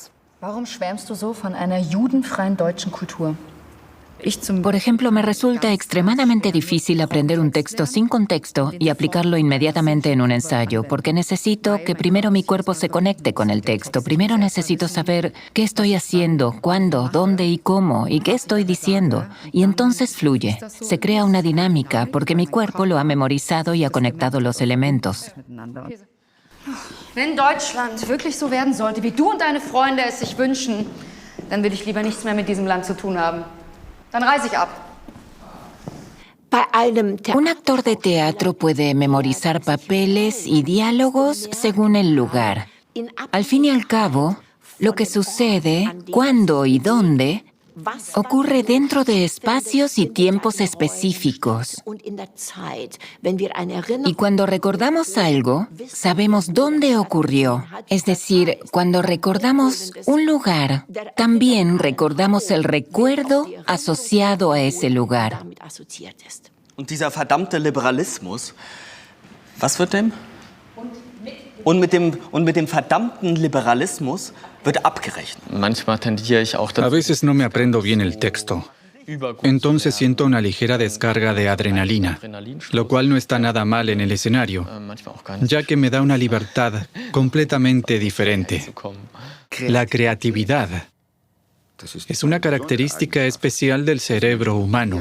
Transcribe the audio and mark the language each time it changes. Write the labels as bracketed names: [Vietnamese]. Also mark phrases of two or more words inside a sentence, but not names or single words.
[Spanish] Por ejemplo, me resulta extremadamente difícil aprender un texto sin contexto y aplicarlo inmediatamente en un ensayo, porque necesito que primero mi cuerpo se conecte con el texto. Primero necesito saber qué estoy haciendo, cuándo, dónde y cómo, y qué estoy diciendo. Y entonces fluye. Se crea una dinámica, porque mi cuerpo lo ha memorizado y ha conectado los elementos. [German] Wenn Deutschland wirklich so werden sollte, wie du und deine Freunde es sich wünschen, dann will ich lieber nichts mehr mit diesem Land zu tun haben. Dann reise ich ab. [Spanish] Un actor de teatro puede memorizar papeles y diálogos según el lugar. Al fin y al cabo, lo que sucede, cuándo y dónde, ocurre dentro de espacios y tiempos específicos. Y cuando recordamos algo, sabemos dónde ocurrió. Es decir, cuando recordamos un lugar, también recordamos el recuerdo asociado a ese lugar. [German] Und dieser verdammte Liberalismus, was wird dem? Und mit dem verdammten Liberalismus wird abgerechnet. Manchmal tendiere ich auch [Spanish] A veces no me aprendo bien el texto. Entonces siento una ligera descarga de adrenalina, lo cual no está nada mal en el escenario, ya que me da una libertad completamente diferente. La creatividad es una característica especial del cerebro humano.